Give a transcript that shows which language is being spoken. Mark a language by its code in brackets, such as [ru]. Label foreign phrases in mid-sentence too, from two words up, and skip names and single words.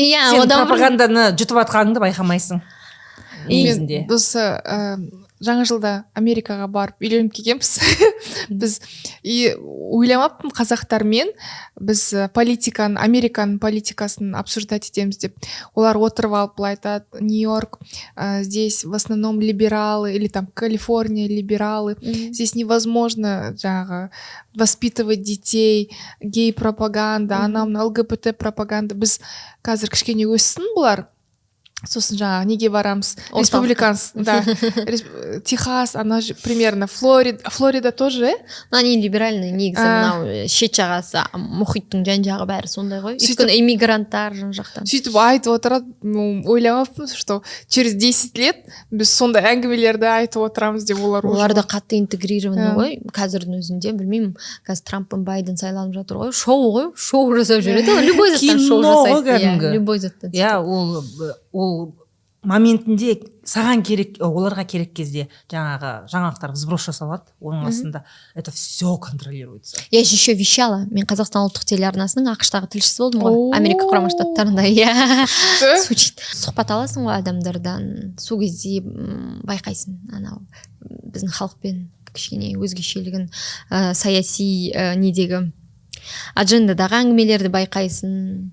[kk] Сен пропаганданы жұтып атқаныңды байқамайсың. Біз жаңа жылда Америкаға барып үйленіп келгенбіз. Біз ойламаппын қазақтармен біз Американың политикасын обсуждать етеміз деп. Олар отырып алып былай айтады, [ru] Нью-Йорк, здесь в основном либералы, или там Калифорния либералы. Здесь невозможно жаңағы воспитывать детей, гей-пропаганда, [kk] анау ЛГБТ пропаганда. Біз қазір кішкене өссін бұлар. Сосын жаңағы неге барамыз, республиканс, да, [ru] Техас, она же примерно Флорида тоже, Они либеральные, [kk] негізі мынау шет жағасы, мұхиттың жан жағы бәрі сондай ғой. Өйткені иммигранттар жан жақтан. Сөйтіп айтып отырады, ойламаппын, [ru] что через 10 лет [kk] біз сондай әңгімелерді айтып отырамыз деп олар да қатты интегрированы ғой. Қазірдің өзінде, білмеймін, қазір Трамп пен Байден сайланып жатыр ғой. Шоу жасап жүреді. Любой заттан шоу жасайды. Любой заттан. Ол моментінде саған керек, оларға керек кезде жаңалықтар сброс жасалады, оның астында [ru] это все контролируется. Я же еще вещала, [kk] мен Қазақстан ұлттық телеарнасының ақш-тағы тілшісі болдым ғой, Америка құрама штаттарында. Сұхбат аласың ғой адамдардан, сол кезде байқайсың, анау біздің халықпен кішкене өзгешелігін, саяси недегі аджендадағы әңгімелерді байқайсың.